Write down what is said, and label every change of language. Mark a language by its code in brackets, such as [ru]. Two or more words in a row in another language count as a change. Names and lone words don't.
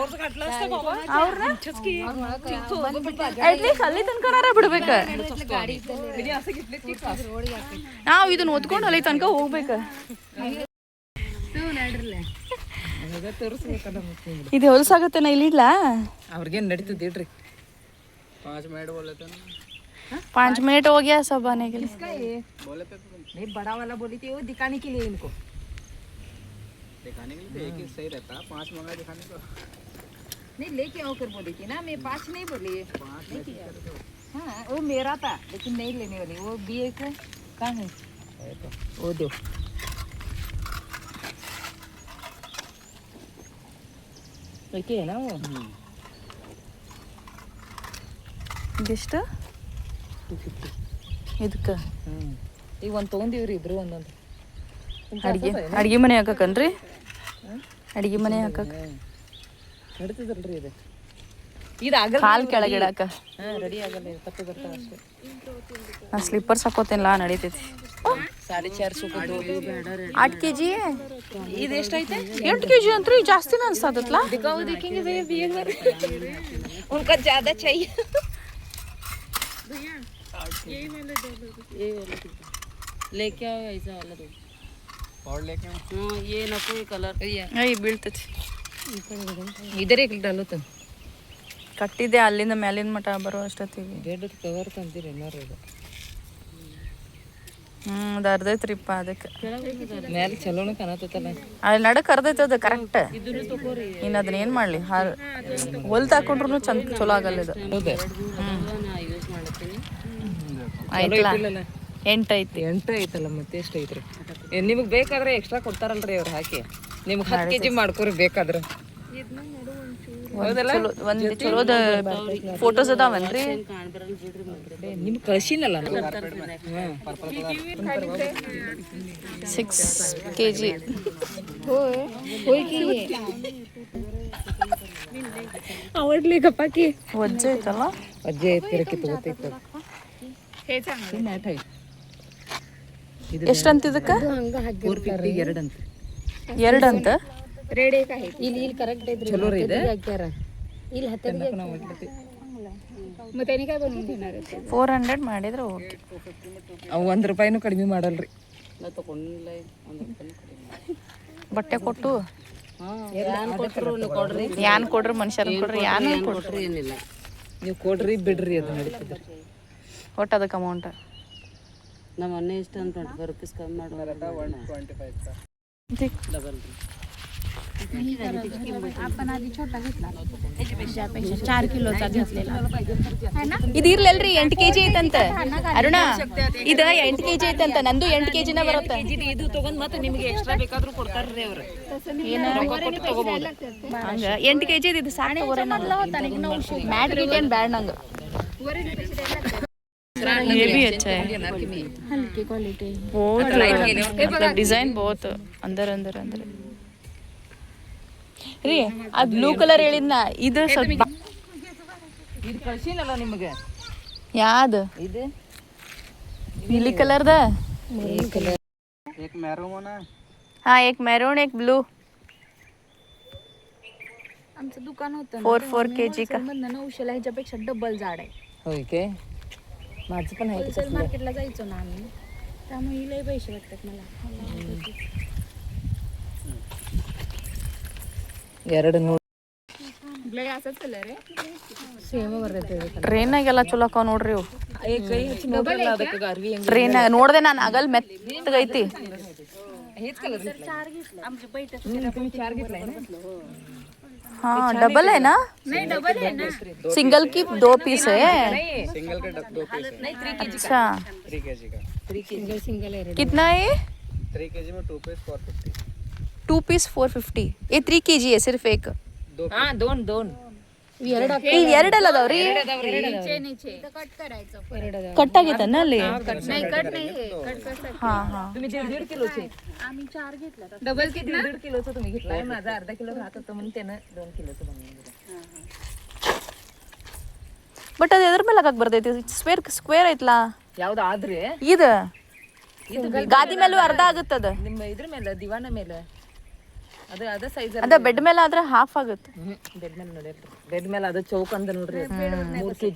[kn] ಅಟ್ಲೀಸ್ಟ್ ಅಲ್ಲಿ ತನಕ ಬಿಡ್ಬೇಕ. ನಾವು ಇದನ್ನ ಓದ್ಕೊಂಡು ಅಲ್ಲಿ ತನಕ ಹೋಗ್ಬೇಕ. ಇದು ಹೊಲಸಾಗತ್ತೇನ? ಇಲ್ಲಿ ಇಡ್ಲಾ? ಅವ್ರಿಗೇನು ನಡೀತದೆ ಇಡ್ರಿ. [hi] 5 मिनट हो गया सब आने के लिए. नहीं बड़ा वाला बोली थी वो दिखाने के लिए इनको. दिखाने के लिए एक ही सही रहता. 5 मंगा दिखाने को. नहीं लेके आओ कर बोली थी ना. मैं 5 नहीं बोली. 5 नहीं किया. हाँ वो मेरा था लेकिन नहीं लेने वाली. वो भी एक है. कहाँ है? वो दो. लेके है ना वो. [kn] ಎಷ್ಟು ಇದಕ್ಕೆ? ಈಗ ಒಂದು ತೊಗೊಂಡಿವ್ರಿ ಇಬ್ರು ಒಂದೊಂದು. ಅಡ್ಗೆ ಮನೆ ಹಾಕಕ್ಕನ್ರಿ? ಅಡ್ಗೆ ಮನೆ ಹಾಕಕ್ಕೆ ನಡೀತದಲ್ರಿ ಇದು. ಕಾಲು ಕೆಳಗೆ ಇಡಾಕ ರೆಡಿ ಆಗಲ್ಲ, ತಪ್ಪು ಬರ್ತಾವ ಅಷ್ಟೇ. ನಾ ಸ್ಲಿಪ್ಪರ್ಸ್ ಹಾಕೋತೇನಲ್ಲ, ನಡೀತೈತಿ. 450 8 kg. ಇದು ಎಷ್ಟೈತೆ? 8 kg ಅಂತೂ ಜಾಸ್ತಿನ ಅನ್ಸತ್ತಲ್ಲ. [hi] दिखाओ देखेंगे भैया बियर उनका ज्यादा चाहिए. यही वाला लेके आओ. ऐसा वाला दो और लेके आओ. हाँ ये नको ये कलर [kn] ಏಯ್ ಬೀಳ್ತೈತಿ. [hi] इधर एक डालो तो [kn] ಕಟ್ಟಿದೆ ಅಲ್ಲಿಂದ ಮ್ಯಾಲಿನ ಮಠ ಬರೋ ಅಷ್ಟೊತ್ತಿಗೆ. [en] bed cover [kn] ತಂದಿರಿ ಏನಾರು ಇದು. ಅದು ಅರ್ಧೈತ್ರಿಪ್ಪ. ಅದಕ್ಕೆ ಮ್ಯಾಲೆ ಚಲೋನ ಕಾಣತ್ತಲ್ಲ. ಅಲ್ಲಿ ನಡಕ್ ಅರ್ಧೈತೆ ಅದು ಕರೆಕ್ಟ್. ಇನ್ನು ಅದನ್ನ ಏನು ಮಾಡಲಿ, ಹೊಲ್ತು ಹಾಕೊಂಡ್ರು ಚಲೋ ಆಗಲ್ಲ ಇದು. ಹೌದಾ? ಆಯ್ತಲ್ಲ, 8 ಐತಿ. 8 ಐತಲ್ಲ, ಮತ್ತೆ ಎಷ್ಟು ಐತ್ರಿ? ನಿಮಗೆ ಬೇಕಾದ್ರೆ ಎಕ್ಸ್ಟ್ರಾ ಕೊಡ್ತಾರಲ್ರಿ ಅವ್ರು ಹಾಕಿ. ನಿಮ್ಗೆ 10 kg ಮಾಡ್ಕೊರಿ ಬೇಕಾದ್ರೆ. ಒಂದು ಚಲೋದ ಫೋಟೋಸ್ ಅದಾವನ್ರಿ? ನಿಮ್ಗೆ ಕಳ್ಸಿನಲ್ಲ 6 kg. [mr] आवडली गप्पाकी. [kn] ವಜ್ಜೆ ಐತಲ್ಲ? ಅಜ್ಜೆ ಐತಿರಕ್ಕೆ ತಗೋತೈತೆ. ಎಷ್ಟಂತ ಇದಕ್ಕೆ? 450 2 ಅಂತ. 2 ಅಂತ ರೇಡ್ ಏಕ ಐತಿ. ಇಲ್ಲಿ ಕರೆಕ್ಟ್ ಐತ್ರಿ. ಚಲೋ ರೀ ಇದೆ. ಇಲ್ಲಿ 10 ಮತ್ತೆ ಏನಿಗೆ ಬಂದಿದ್ದಾರೆ. 400 ಮಾಡಿದ್ರೆ ಓಕೆ. ಅವು 1 ರೂಪಾಯಿನೂ ಕಡಿಮೆ ಮಾಡಲ್ರಿ. ಬಟ್ಟೆ ಕೊಟ್ಟು ಕೊಡ್ರಿ. ಯಾನ್ ಕೊಡ್ರಿ, ಮನುಷ್ಯರ ಕೊಡ್ರಿ, ಯಾನ್ ಕೊಡ್ರಿ, ಏನಿಲ್ಲ. ನೀವು ಕೊಡ್ರಿ ಬಿಡ್ರಿ, ಅದು ನಡೀತದ್ರಿ. ಒಟ್ಟು ಅದಕ್ಕೆ ಅಮೌಂಟ್ ನಮ್ಮ ಅನ್ನ ಇಷ್ಟ ಅಂತ 25 ರೂಪಾಯಿ ಕಮ್ಮಿ ಮಾಡುವ. [mr] 125 डबल. आपण आधी छोटा घेतला, त्याच्यापेक्षा 4 किलोचा घेतलेला. [kn] ಇದು ಇರ್ಲಲ್ರಿ. 8 kg ಐತಂತ ಅರುಣ. ಇದು 8 kg ಐತಂತ. ನಂದು 8 kg ನ ಬರುತ್ತೆ. ಇದು ತಗೊಂಡ್ ಮತ್ತೆ ನಿಮಗೆ ಎಕ್ಸ್ಟ್ರಾ ಬೇಕಾದ್ರೂ ಕೊಡ್ತಾರ್ರಿ ಅವರು. ಹಂಗ 8 kg ಇದು ಸಾಕು. ಮ್ಯಾಟ್ ಗಿಟ್ ಬ್ಯಾಡ್ ನಂಗೆ. [hi] ये भी अच्छा है, हल्की क्वालिटी. बहुत मतलब डिजाइन बहुत अंदर अंदर अंदर ರೀ. [kn] ಅದು [en] blue colour [kn] ಹೇಳಿದ್ನ, ಇದು ಸ್ವಲ್ಪ ಇದು ಕಳ್ಸಿನಲ್ಲ ನಿಮಗೆ ಯಾವ್ದು ಇದು ನೀಲಿ ಕಲರ್ದ [hi] एक मैरून है हाँ एक मैरून एक ब्लू [mr] आमचं दुकान होतं [hi] 4 kg का [mr] ना उशाला ह्याच्यापेक्षा डबल जाड आहे होय काय माझं पण आहे होलसेल मार्केटला जायचो ना आम्ही त्यामुळे लय पैसे वाटतात मला [kn] ಎರಡು ನೋಡಿ [mr] ब्लड असाच कलर आहे [kn] ಸೇಮ್ ಬರ್ತೈತೆ ಟ್ರೈನಾಗೆಲ್ಲ ಚಲೋ ಅಕ್ಕ ನೋಡ್ರಿ ಇವು ಕೈ ಹಚ್ಚಿ ನೋಡಲ್ಲ ಅದಕ್ಕೆ ಅರ್ವಿ ಹೆಂಗ್ ಟ್ರೈನಾಗ ನೋಡ್ದೆ ನಾನು ಅಗಲ್ ಮೆತ್ತಗೈತಿ [mr] हेच कलर आमची बैठक तुम्ही 4 घेतलाय ना [hi] हाँ डबल है ना [mr] नाही डबल आहे ना [hi] सिंगल की 2 पीस है सिंगल का 2 पीस है [mr] नाही 3 kg [hi] अच्छा 3 kg का 3 kg [mr] सिंगल आहे [hi] कितना है ये 3 kg में 2 पीस 450 2 पीस 450 ये 3 kg है सिर्फ एक [mr] हां दोन [kn] ಈಗ ಎರಡಲ್ಲ ಅದಾವ್ರಿ [mr] नीचे कट करायचं [kn] ಕಟ್ ಆಗೈತನ ಅಲ್ಲಿ [mr] नाही कट नाही कट कसं हा हा तुम्ही 1.5 किलोचे आम्ही 4 घेतला डबल किती 1.5 किलोचं तुम्ही घेतलाय माझा अर्धा किलो राहत होतं म्हणून त्यानं 2 किलोचं बनवून दिलं [kn] ಬಟ್ ಅದು ಎದ್ರ ಮೇಲೆ ಹಾಕಕ್ ಬರ್ತೈತಿ ಸ್ಕ್ವೇರ್ ಐತ್ಲಾ ಯಾವ್ದು ಆದ್ರೆ ಇದು ಗಾದಿ ಮೇಲೂ ಅರ್ಧ ಆಗುತ್ತದ ನಿಮ್ಮ ಇದ್ರ ಮೇಲೆ ದಿವಾನ ಮೇಲೆ ಅದು ಅದ ಸೈಜ್ ಅದ ಬೆಡ್ ಮೇಲೆ ಆದ್ರೆ ಹಾಫ್ ಆಗುತ್ತೆ ಬೆಡ್ ಮೇಲೆ ನೋಡಿರ್ರಿ ಬೆಡ್ ಮೇಲೆ ಅದು ಚೌಕ ಅಂದ ನೋಡ್ರಿ 3 kg